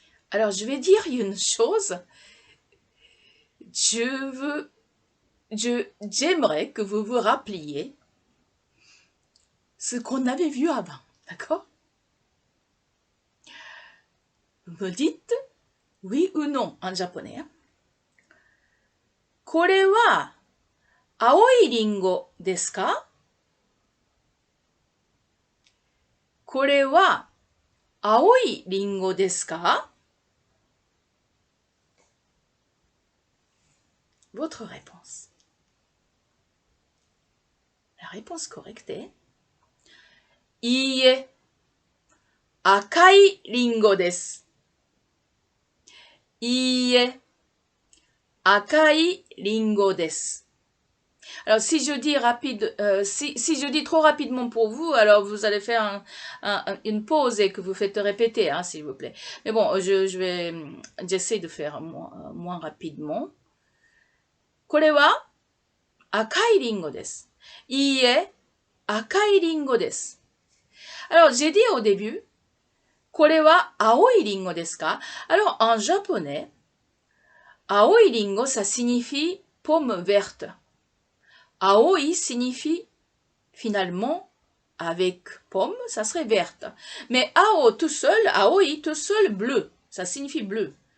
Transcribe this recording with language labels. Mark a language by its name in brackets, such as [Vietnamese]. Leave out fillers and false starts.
[French] Alors, je vais dire une chose. J'aimerais que vous vous rappeliez ce qu'on avait vu avant. D'accord? Vous me dites oui ou non en japonais. [Japanese] これは青いリンゴですか? これは青いリンゴですか? [French] Votre réponse. La réponse correcte est [Japanese] いいえ、赤いリンゴです。いいえ、赤いリンゴです。 [French] Alors, si je dis si je dis trop rapidement pour vous, alors vous allez faire une pause et que vous faites répéter, hein, s'il vous plaît. Mais bon, j'essaie de faire moins rapidement. [Japanese] これは赤いリンゴです。いいえ、赤いリンゴです。 [French] Alors, j'ai dit au début, [Japanese] これは青いリンゴですか? [French] Alors, en japonais, 青いリンゴ, ça signifie pomme verte. Aoi signifie finalement avec pomme, ça serait verte. Mais ao tout seul, aoi tout seul bleu, ça signifie bleu.